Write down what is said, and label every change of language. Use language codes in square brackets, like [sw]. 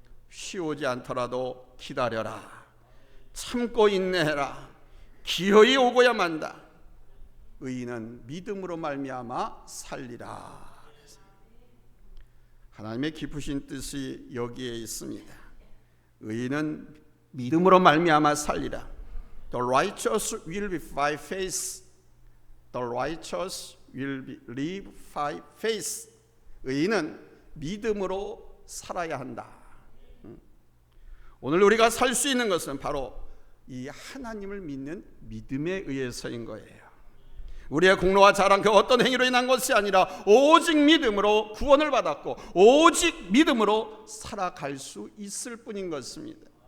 [ko] 쉬우지 않더라도 기다려라. 참고 인내해라. 기어이 오고야 만다. 의인은 믿음으로 말미암아 살리라. 하나님의 깊으신 뜻이 여기에 있습니다. 의인은 믿음으로 말미암아 살리라. [en] The righteous will live by faith. The righteous will live by faith. [ko] 의인은 믿음으로 살아야 한다. 오늘 우리가 살 수 있는 것은 바로 이 하나님을 믿는 믿음에 의해서인 거예요. 우리의 공로와 자랑 그 어떤 행위로 인한 것이 아니라 오직 믿음으로 구원을 받았고 오직 믿음으로 살아갈 수 있을 뿐인 것입니다.